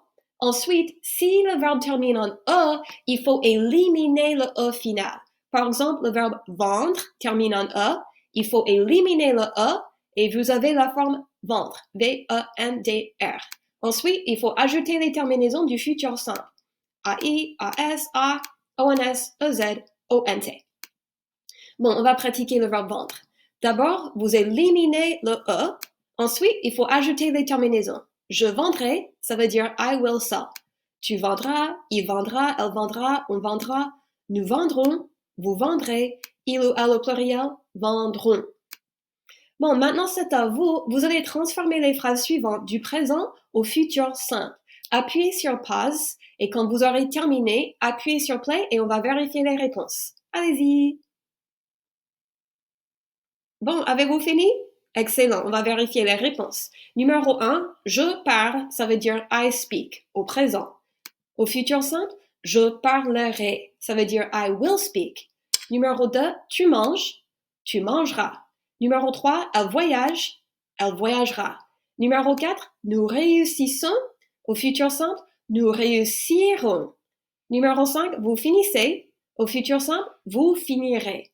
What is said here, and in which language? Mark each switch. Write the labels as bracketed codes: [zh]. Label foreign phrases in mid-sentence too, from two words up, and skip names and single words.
[fr] Ensuite, si le verbe termine en E, il faut éliminer le E final. Par exemple, le verbe vendre termine en E. Il faut éliminer le E et vous avez la forme vendre. V-E-N-D-R. Ensuite, il faut ajouter les terminaisons du futur simple. A-I, A-S, A, O-N-S, E-Z, O-N-T. Bon, on va pratiquer le verbe vendre. D'abord, vous éliminez le E. Ensuite, il faut ajouter les terminaisons. Je vendrai, ça veut dire [en] I will sell. [fr] Tu vendras, il vendra, elle vendra, on vendra. Nous vendrons, vous vendrez, il ou elle au pluriel vendront. Bon, maintenant c'est à vous. Vous allez transformer les phrases suivantes du présent au futur simple. Appuyez sur pause et quand vous aurez terminé, appuyez sur play et on va vérifier les réponses. Allez-y. Bon, avez-vous fini? Excellent, on va vérifier les réponses. Numéro 1, je parle, ça veut dire [en] I speak, [fr] au présent. Au futur simple, je parlerai, ça veut dire [en] I will speak. [fr] Numéro 2, tu manges, tu mangeras. Numéro 3, elle voyagera. Numéro 4, nous réussissons, au futur simple, nous réussirons. Numéro 5, vous finissez, au futur simple, vous finirez.